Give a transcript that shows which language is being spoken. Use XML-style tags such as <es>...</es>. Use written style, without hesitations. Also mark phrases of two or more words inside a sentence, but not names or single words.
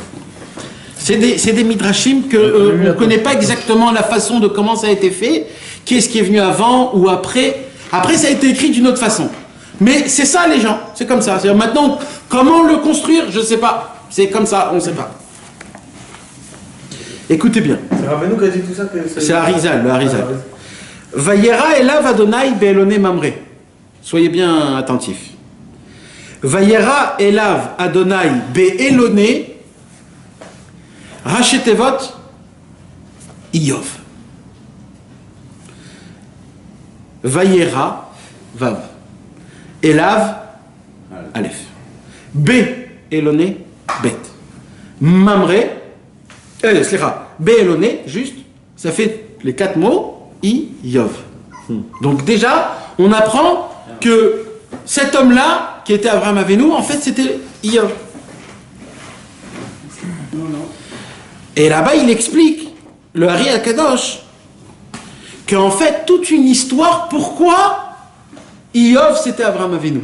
<fr>C'est des midrashim qu'on ne connaît pas exactement la façon de comment ça a été fait, qui est-ce qui est venu avant ou après. Après, ça a été écrit d'une autre façon. Mais c'est ça, les gens. C'est comme ça. C'est-à-dire, maintenant, comment le construire, je ne sais pas. C'est comme ça, on ne sait pas. Écoutez bien. C'est Rabbeinu qui a dit tout ça que C'est Harizal, le Harizal.</fr> <he>וירא אליו אדני באלני ממרא.</he> <fr>Soyez bien attentifs.</fr> <he>וירא אליו אדני באלני ראשי תיבות איוב. וירא וו.</he> <fr>Elav, Aleph. B, Eloné, Bet. Mamré, B, Eloné, juste, ça fait les 4 mots, I, Yov. Donc déjà, on apprend que cet homme-là, qui était</fr> <he>אברהם אבינו,</he> <fr>en fait, c'était Yov. Et là-bas, il explique, le Hari Al-Kadosh, qu'en fait, toute une histoire, pourquoi Iyov, c'était</fr> <he>אברהם אבינו.</he>